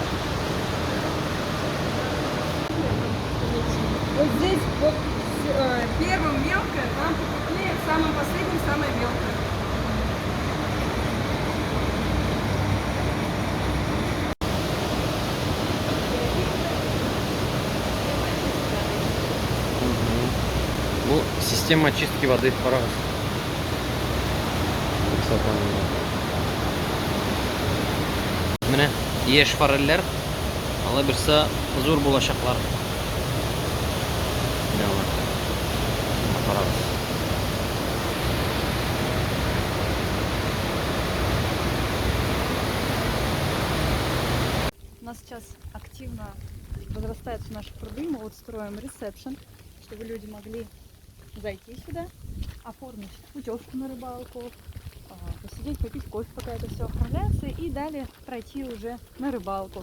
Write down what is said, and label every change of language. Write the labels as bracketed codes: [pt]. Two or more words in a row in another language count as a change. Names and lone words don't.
[ru] Вот здесь вот первым мелкое, там покрупнее, самым последним самое мелкое. Система очистки воды в Парагаз. [tt] Менә яшь форельләр, алар берсе зур булачаклар. Парагаз. [ru] У нас сейчас активно возрастаются наши пруды. Мы вот строим ресепшн, чтобы люди могли зайти сюда, оформить путевку на рыбалку, посидеть, попить кофе, пока это все оформляется, и далее пройти уже на рыбалку.